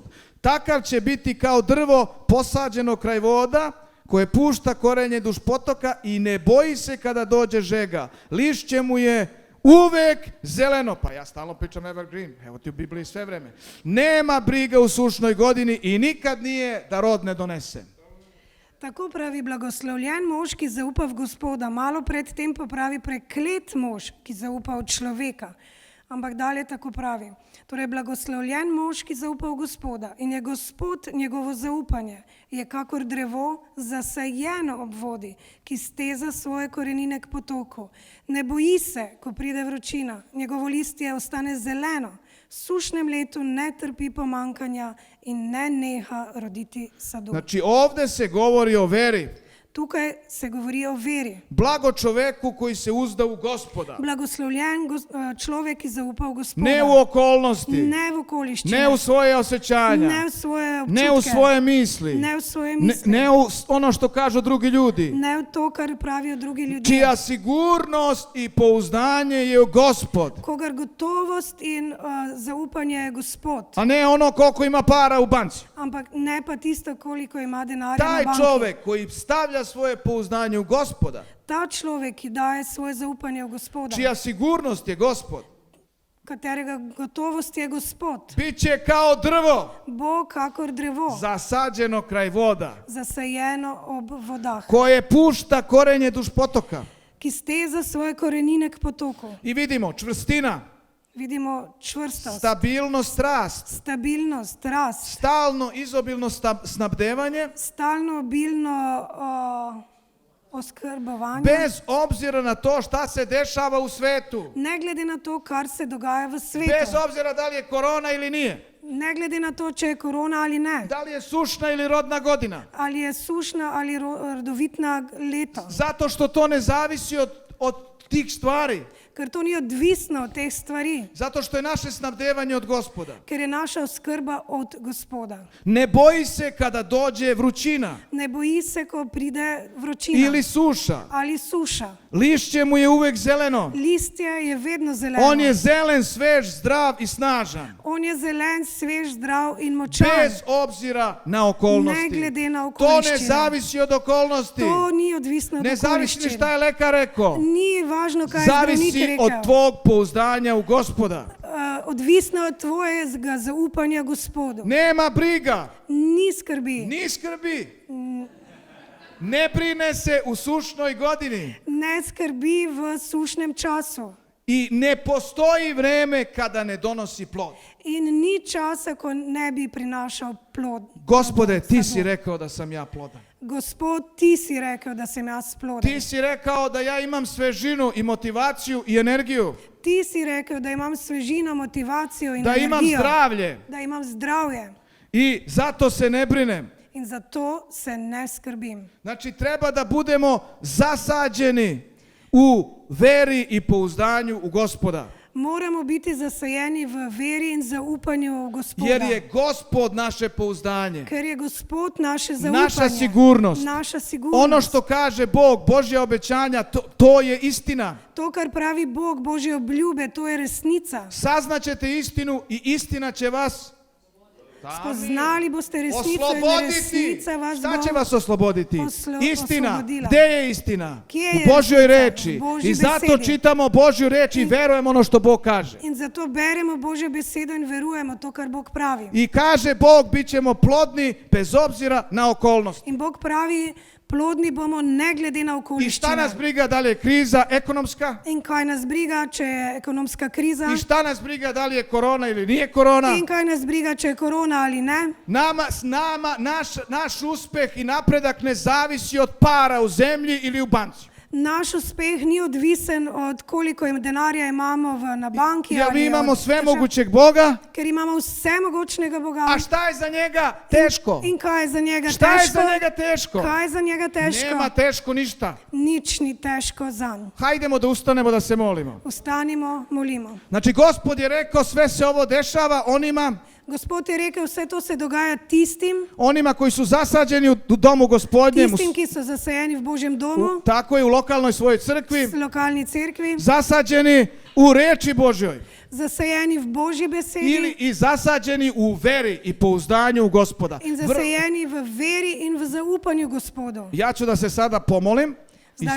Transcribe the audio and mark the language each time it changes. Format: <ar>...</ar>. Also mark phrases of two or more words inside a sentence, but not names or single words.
<sr>Takav će biti kao drvo posađeno kraj voda, koje pušta korenje duž potoka i ne boji se kada dođe žega. Lišće mu je uvek zeleno. Pa ja stalno pričam evergreen, evo ti u Bibliji sve vreme. Nema briga u sušnoj godini i nikad nije da rod ne donese.</sr> <sl>Tako pravi blagoslovljen mož, ki zaupa v Gospoda. Malo pred tem pa pravi preklet mož, ki zaupa v človeka. Ampak dalje tako pravi. Torej, blagoslovljen mož, ki zaupa v Gospoda in je Gospod njegovo zaupanje, je kakor drevo zasajeno ob vodi, ki steza svoje korenine k potoku. Ne boji se, ko pride vročina, njegovo listje ostane zeleno, v sušnem letu ne trpi pomankanja in ne neha roditi sadov.</sl> <sr>Znači ovdje se govori o veri.</sr> <sl>Tukaj se govori o veri.</sl> <sr>Blago čoveku koji se uzda u Gospoda.</sr> <sl>Blagoslovljen človek, ki zaupa v Gospoda.</sl> <sr>Ne u okolnosti,</sr> <sl>Ne v okoliščine.</sl> <sr>ne u svoje osjećanja,</sr> <sl>Ne v svoje občutke.</sl> <sr>ne u svoje misli,</sr> <sl>Ne v svoje misli.</sl> <sr>ne u ono što kažu drugi ljudi.</sr> <sl>Ne v to, kar pravijo drugi ljudje.</sl> <sr>Čija sigurnost i pouzdanje je Gospod,</sr> <sl>Kogar gotovost in zaupanje je Gospod.</sl> <sr>a ne ono koliko ima para u banci.</sr> <sl>Ampak ne pa tisto, koliko ima denarja</sl> <sr>Taj</sr> <sl>na banki.</sl> <sr>čovjek koji stavlja svoje pouzdanje u Gospoda,</sr> <sl>Ta človek, ki daje svoje zaupanje v Gospoda,</sl> <sr>čija sigurnost je Gospod,</sr> <sl>katerega gotovost je Gospod,</sl> <sr>bit će kao drvo</sr> <sl>bo kakor drevo,</sl> <sr>zasađeno kraj voda,</sr> <sl>zasajeno ob vodah,</sl> <sr>koje pušta korenje duž potoka.</sr> <sl>ki steza svoje korenine k potoku.</sl> <sr>I vidimo čvrstina,</sr> <sl>Vidimo čvrstost,</sl> <sr>stabilnost, rast,</sr> <sl>stabilnost, rast,</sl> <sr>stalno izobilno snabdevanje,</sr> <sl>stalno obilno oskrbovanje,</sl> <sr>bez obzira na to šta se dešava u svetu,</sr> <sl>ne glede na to, kar se dogaja v svetu,</sl> <sr>bez obzira da li je korona ili nije,</sr> <sl>ne glede na to, če je korona ali ne,</sl> <sr>da li je sušna ili rodna godina,</sr> <sl>ali je sušna ali rodovitna leto,</sl> <sr>zato što to ne zavisi od tih stvari,</sr> <sl>ker to ni odvisno od teh stvari,</sl> <sr>zato što je naše snabdevanje od Gospoda.</sr> <sl>ker je naša oskrba od Gospoda.</sl> <sr>Ne boji se kada dođe vrućina</sr> <sl>Ne boji se, ko pride vročina</sl> <sr>ili suša,</sr> <sl>ali suša.</sl> <sr>lišće mu je uvek zeleno,</sr> <sl>Listje je vedno zeleno.</sl> <sr>on je zelen, svež, zdrav i snažan,</sr> <sl>On je zelen, svež, zdrav in močan.</sl> <sr>bez obzira na okolnosti.</sr> <sl>Ne glede na</sl> <sr>To ne</sr> <sl>okoliščine.</sl> <sr>zavisi od okolnosti.</sr> <sl>To ni odvisno od</sl> <sr>Ne zavisi ni</sr> <sl>okoliščin.</sl> <sr>šta je lekar rekao.</sr> <sl>Ni važno, kaj je zdravnik</sl> <sr>Zavisi</sr> <sl>rekel.</sl> <sr>od tvog pouzdanja u Gospoda.</sr> <sl>Odvisno od tvojega zaupanja Gospodu.</sl> <sr>Nema briga,</sr> <sl>Ni skrbi. ni skrbi.</sl> <sr>Ne brine se u sušnoj godini.</sr> <sl>Ne skrbi v sušnem času.</sl> <sr>I ne postoji vreme kada ne donosi plod.</sr> <sl>In ni časa, ko ne bi prinašal plod.</sl> <sr>Gospode, ti si</sr> <sl>sadov.</sl> <sr>rekao da sam ja plodan.</sr> <sl>Gospod, ti si rekel, da sem jaz ploden.</sl> <sr>Ti si rekao da ja imam svežinu i motivaciju i energiju.</sr> <sl>Ti si rekel, da imam svežino, motivacijo in</sl> <sr>Da imam</sr> <sl>energijo.</sl> <sr>zdravlje.</sr> <sl>Da imam zdravje.</sl> <sr>I zato se ne brinem.</sr> <sl>In zato se ne skrbim.</sl> <sr>Znači treba da budemo zasađeni u veri i pouzdanju u Gospoda.</sr> <sl>Moramo biti zasajeni v veri in zaupanju v Gospoda.</sl> <sr>Jer je Gospod naše pouzdanje.</sr> <sl>Ker je Gospod naše zaupanje.</sl> <sr>Naša sigurnost.</sr> <sl>Naša sigurnost.</sl> <sr>Ono što kaže Bog, Božja obećanja, to je istina.</sr> <sl>To, kar pravi Bog, Božje obljube, to je resnica.</sl> <sr>Saznaćete istinu i istina će vas</sr> <sl>Spoznali boste resnico in</sl> <sr>osloboditi.</sr> <sl>resnica vas</sl> <sr>Šta će</sr> <sl>bo</sl> <sr>vas osloboditi? Istina.</sr> <sl>oslobodila.</sl> <sr>Gdje je istina? Gdje je U Božjoj</sr> <sl>resnica?</sl> <sr>reči.</sr> <sl>U Božji</sl> <sr>I zato</sr> <sl>besedi.</sl> <sr>čitamo Božju reč i verujemo ono što Bog kaže.</sr> <sl>In zato beremo Božjo besedo in verujemo to, kar Bog pravi.</sl> <sr>I kaže Bog, bit ćemo plodni bez obzira na okolnosti.</sr> <sl>In Bog pravi, plodni bomo ne glede na</sl> <sr>I šta nas</sr> <sl>okoliščine.</sl> <sr>briga da li je kriza ekonomska?</sr> <sl>In kaj nas briga, če je ekonomska kriza?</sl> <sr>I šta nas briga da li je korona ili nije korona?</sr> <sl>In kaj nas briga, če je korona ali ne?</sl> <sr>Naš uspeh i napredak ne zavisi od para u zemlji ili u banci.</sr> <sl>Naš uspeh ni odvisen od koliko denarja imamo na banki.</sl> <sr>Jer mi</sr> <sl>ali</sl> <sr>imamo</sr> <sl>od</sl> <sr>svemogućeg Boga,</sr> <sl>Ker imamo vsemogočnega Boga.</sl> <sr>a šta je za njega teško?</sr> <sl>In kaj je za njega</sl> <sr>Šta je</sr> <sl>težko?</sl> <sr>za njega teško?</sr> <sl>Kaj je za njega težko?</sl> <sr>Nema teško ništa.</sr> <sl>Nič ni težko zanj.</sl> <sr>Hajdemo da ustanemo da se molimo.</sr> <sl>Ustanimo, molimo.</sl> <sr>Znači, Gospod je rekao sve se ovo dešava onima</sr> <sl>Gospod je rekel, vse to se dogaja tistim,</sl> <sr>onima koji su zasađeni u domu Gospodnjem,</sr> <sl>tistim, ki so zasajeni v Božjem domu,</sl> <sr>tako i u lokalnoj svojoj crkvi,</sr> <sl>v lokalni cerkvi,</sl> <sr>zasađeni u reči Božjoj</sr> <sl>zasajeni v Božji besedi</sl> <sr>ili i zasađeni u veri i pouzdanju u Gospoda.</sr> <sl>in zasajeni v veri in v zaupanju Gospodu.</sl> <sr>Ja ću da se sada pomolim i</sr> <sl>Zdaj</sl>